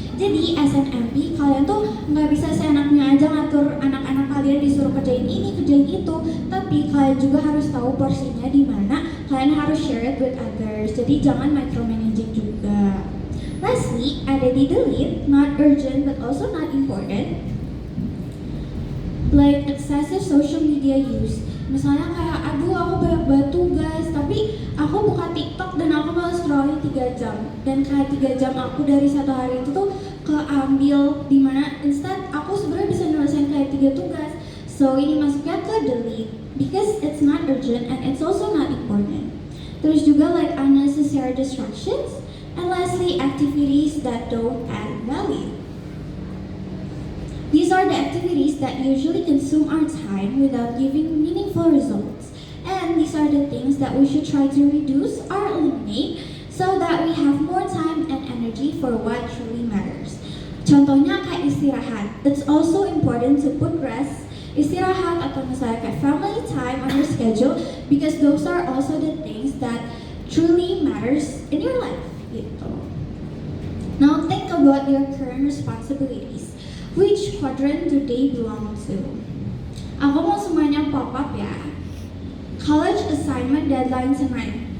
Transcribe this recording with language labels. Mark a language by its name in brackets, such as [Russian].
[Indonesian] Jadi, [English] as an MP, [Indonesian] kalian tuh nggak bisa seenaknya aja ngatur anak-anak kalian disuruh kerjain ini, kerjain itu, tapi kalian juga harus tahu porsinya di mana. Kalian harus [English] share it with others. [Indonesian] Jadi, jangan micromanaging juga. [English] Lastly, [Indonesian] ada di [English] delete, not urgent but also not important. Like excessive social media use. [Indonesian] Misalnya kayak, aduh aku banyak banget tugas, tapi aku buka TikTok dan aku malah scrolling 3 jam. Dan kayak 3 jam aku dari satu hari itu tuh keambil dimana instead aku sebenarnya bisa nyelesain kayak 3 tugas. [English] So [Indonesian] ini masuknya ke [English] delete because it's not urgent and it's also not important. [Indonesian] Terus juga [English] like unnecessary distractions. And lastly, activities that don't add value. These are the activities that usually consume our time without giving meaningful results. And these are the things that we should try to reduce or eliminate so that we have more time and energy for what truly matters. [Indonesian] Contohnya kayak istirahat. [English] It's also important to put rest, [Indonesian] istirahat atau misalnya kayak [English] family time on your schedule because those are also the things that truly matters in your life. Gitu. Now think about your current responsibilities. Which quadrant do they belong to? [Indonesian] Aku mau semuanya pop up ya. [English] College assignment deadline tonight.